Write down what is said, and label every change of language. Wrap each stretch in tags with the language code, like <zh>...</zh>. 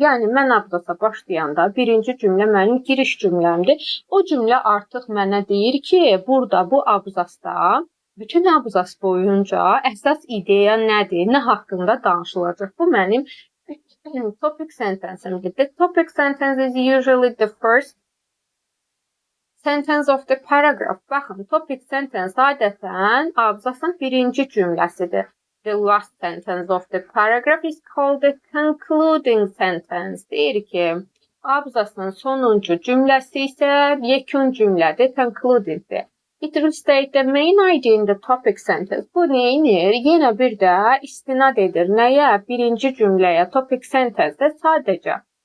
<az>Yəni, mən abzasa başlayanda birinci cümlə mənim giriş cümləmdir. O cümlə artıq mənə deyir ki, burada bu abzasda, bütün abzas boyunca əsas ideya nədir, nə haqqında danışılacaq. Bu mənim topic sentence'imdir.</az> <en>The topic sentence is usually the first sentence of the paragraph.</en> <az>Baxın, topic sentence adətən abzasın birinci cümləsidir.</az> <en>The last sentence of the paragraph is called the concluding sentence.</en> <az>Deyir ki, abzasın sonuncu cümləsi isə yekun cümlədir, concludingdir.</az> <en>It restates the main idea in the topic sentence.</en> <az>Bu neyinir? Yenə bir də istinad edir. Nəyə? Birinci cümləyə, topic sentence'də sadəcə.</az>